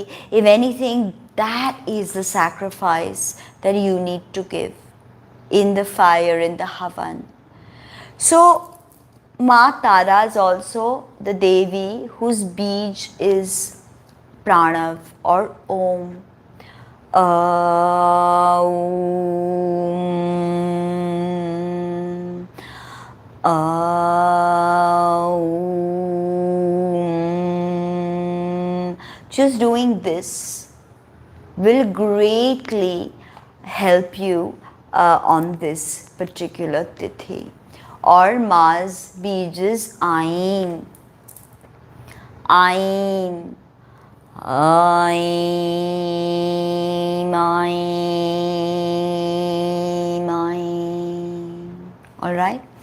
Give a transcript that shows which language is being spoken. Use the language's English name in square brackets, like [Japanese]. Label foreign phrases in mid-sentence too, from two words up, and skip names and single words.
[English] If anything, that is the sacrifice that you need to give in the fire, in the Havan. So, Ma Tara is also the Devi whose beej is Pranav or Om. Aum. Aum. Just doing this will greatly help you on this particular tithi. Or Ma's beej is Ain. Ain. Aim, aim, aim. Alright?